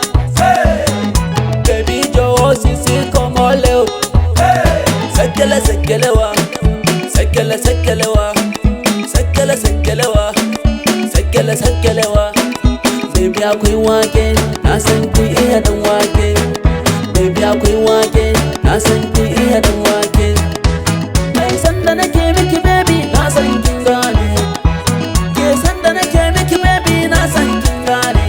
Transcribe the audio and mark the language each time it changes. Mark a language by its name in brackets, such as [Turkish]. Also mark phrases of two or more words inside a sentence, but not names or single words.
[Yoruba] Baby jọ̀wọ́ sisi kọmọ lẹ o. Sekele sekele wa, sekele sekele wa, sekele sekele wa, sekele sekele wa. [Hausa] Baby akwai wake, na san kin iya dan wake. Baby akwai wake, na san kin iya dan wake. Ai sanda nake miki baby, na san kin gane. Ke sanda nake miki baby, na san kin gane.